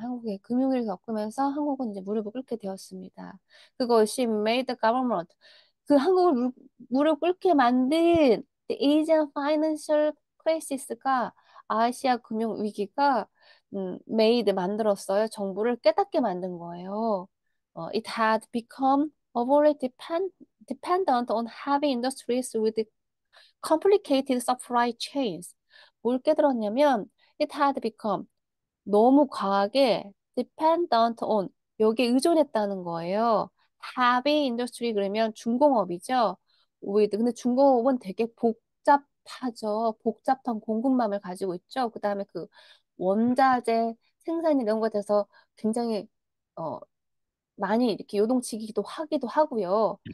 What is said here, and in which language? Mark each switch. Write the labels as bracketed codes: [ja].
[ko] 한국의 금융위기를 겪으면서 한국은 이제 무릎을 꿇게 되었습니다. 그것이 [en] made the government [ko] 한국을 무릎 꿇게 만든 [en] the Asian Financial Crisis [ko] 가 아시아 금융 위기가 만들었어요. 정부를 깨닫게 만든 거예요. [en] It had become overly dependent on heavy industries with complicated supply chains. [ko] 뭘 깨달았냐면, [en] it had become [ko] 너무 과하게 [en] dependent on [ko] 여기에 의존했다는 거예요. [en] heavy industry [ko] 그러면 중공업이죠. 근데 중공업은 되게 복잡하죠. 복잡한 공급망을 가지고 있죠. 그다음에 그 원자재 생산이 이런 것에 대해서 굉장히 어, 많이 이렇게 요동치기도 하기도 하고요.